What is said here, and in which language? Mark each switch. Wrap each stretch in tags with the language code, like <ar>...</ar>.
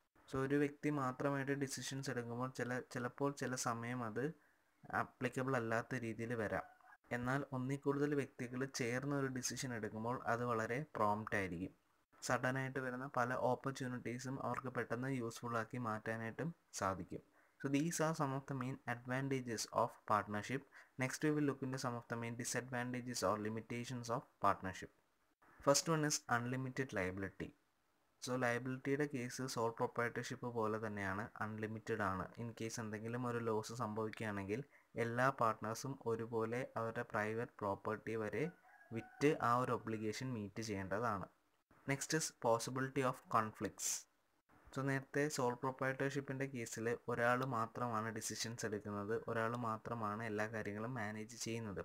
<ml>So ഒരു വ്യക്തി മാത്രമായിട്ട് ഡിസിഷൻസ് എടുക്കുമ്പോൾ ചിലപ്പോൾ ചില സമയം അത് ആപ്ലിക്കബിൾ അല്ലാത്ത രീതിയിൽ വരാം. എന്നാൽ ഒന്നിൽ കൂടുതൽ വ്യക്തികൾ ചേർന്ന് ഒരു ഡിസിഷൻ എടുക്കുമ്പോൾ അത് വളരെ പ്രോംപ്റ്റ് ആയിരിക്കും. സഡനായിട്ട് വരുന്ന പല ഓപ്പർച്യൂണിറ്റീസും അവർക്ക് പെട്ടെന്ന് യൂസ്ഫുൾ ആക്കി മാറ്റാനായിട്ടും സാധിക്കും.</ml> <en>So these are some of the main advantages of partnership. Next we will look into some of the main disadvantages or limitations of partnership. First one is unlimited liability.</en> <ml>So ലയബിലിറ്റിയുടെ case soul proprietorship പോലെ തന്നെയാണ്, unlimited ആണ്. In case എന്തെങ്കിലും ഒരു loss സംഭവിക്കുകയാണെങ്കിൽ എല്ലാ പാർട്ട്നേഴ്സും ഒരുപോലെ അവരുടെ private property വരെ വിറ്റ് ആ ഒരു ഒബ്ലിഗേഷൻ മീറ്റ് ചെയ്യേണ്ടതാണ്.</ml> <en>Next is possibility of conflicts.</en> <ml>So നേരത്തെ സോൾ പ്രൊപ്പറേറ്റർഷിപ്പിൻ്റെ കേസിൽ ഒരാൾ മാത്രമാണ് ഡിസിഷൻസ് എടുക്കുന്നത്, ഒരാൾ മാത്രമാണ് എല്ലാ കാര്യങ്ങളും മാനേജ് ചെയ്യുന്നത്.</ml>